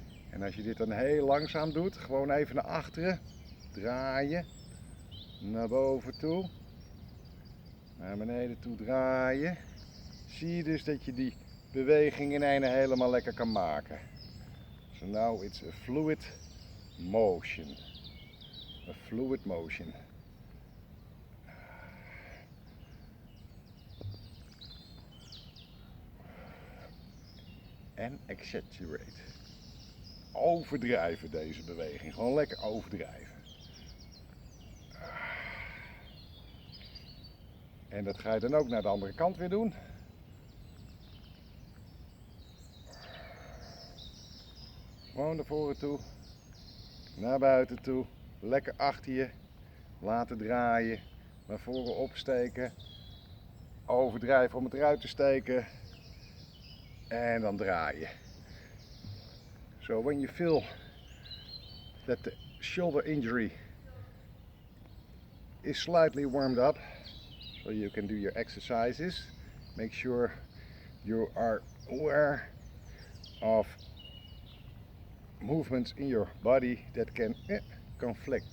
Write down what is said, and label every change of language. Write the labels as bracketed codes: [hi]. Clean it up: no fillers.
[nl] En als je dit dan heel langzaam doet, gewoon even naar achteren, draaien, naar boven toe, naar beneden toe draaien, zie je dus dat je die beweging in een helemaal lekker kan maken. [en] So now it's a fluid motion. A fluid motion. [nl] En exaggerate. Overdrijven deze beweging, gewoon lekker overdrijven. En dat ga je dan ook naar de andere kant weer doen. Gewoon naar voren toe, naar buiten toe, lekker achter je, laten draaien, naar voren opsteken, overdrijven om het eruit te steken en dan draaien. [en] So when you feel that the shoulder injury is slightly warmed up, so you can do your exercises, make sure you are aware of movements in your body that can conflict.